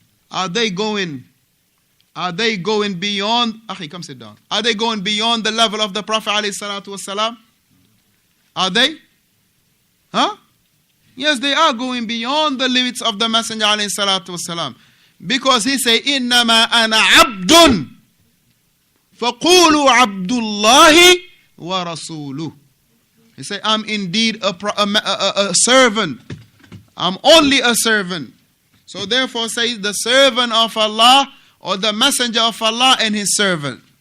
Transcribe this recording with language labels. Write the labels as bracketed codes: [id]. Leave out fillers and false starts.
[en] Are they going beyond? Akhi, come sit down. Are they going beyond the level of the Prophet alayhi salatu wasalam? Are they? Huh? Yes, they are going beyond the limits of the Messenger alayhi salatu wasalam. Because he say, [ar] إِنَّمَا أَنَا عَبْدٌ فَقُولُوا عَبْدُ اللَّهِ وَرَسُولُهُ. [en] He say, I'm indeed a servant. I'm only a servant. So therefore say the servant of Allah or the messenger of Allah and his servant.